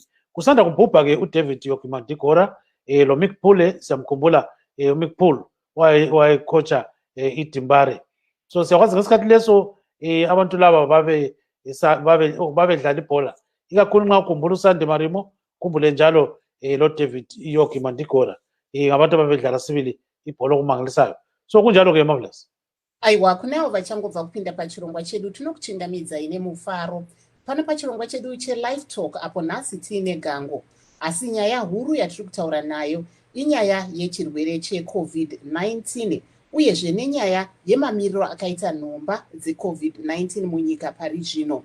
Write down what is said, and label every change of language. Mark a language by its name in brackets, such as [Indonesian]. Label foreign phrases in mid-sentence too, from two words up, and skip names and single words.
[North Ndebele] Kusanda kubhubha-ke uDavid Yoki Mandikora lo Mick Pule, siyamkhumbula uMick Pule wayecoacha iDimbare. So siyakwazi ngesikhathi leso abantu laba babedlala ibhola, ikakhulu nxa ukhumbula uSande Marimo, khumbule njalo lo David Yogi Mandigora ngabantu ababedlala sibili ibhola okumangalisayo. So kunjalo ke Marvelous. [Shona] Aiwa, kunavo vachangobva kupinda pachirongwa chedu tinokuchingamidza nemufaro pano pachirongwa chedu cheLiveTalk apo nhasi tiine gango, asi nyaya huru yatiri kutaura nayo inyaya yechirwere cheCovid-19 uyezve nenyaya yemamiriro akaita nhomba dzeCovid-19 munyika pari zvino.